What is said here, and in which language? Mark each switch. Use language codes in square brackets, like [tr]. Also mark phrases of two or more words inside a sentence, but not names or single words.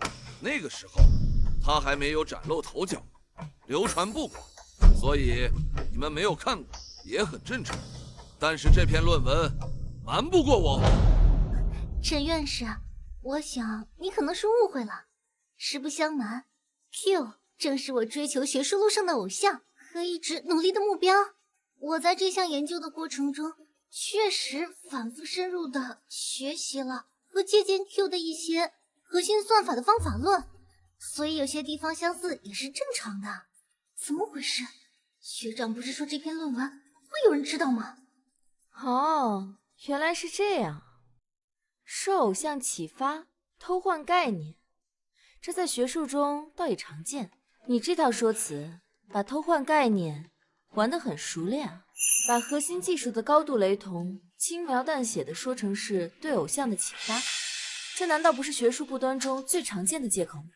[zh] 那個時候，他還沒有嶄露頭角，流傳不廣，所以你們沒有看過也很正常。但是這篇論文瞞不過我。陳院士，我想你可能是誤會了。實不相瞞 ，Q 正是我追求學術路上的偶像和一直努力的目標。我在這項研究的過程中，確實反覆深入的學習了和借鑑 Q 的一些核心算法的方法論，所以有些地方相似也是正常的。怎麼回事？學長不是說這篇論文會有人知道嗎？哦，原來是這樣。受偶像啟發，偷換概念，這在學術中倒也常見。你這套說辭，把偷換概念玩得很熟練，把核心技術的高度雷同，輕描淡寫地說成是對偶像的啟發，這難道不是學術不端中最常見的借口嗎？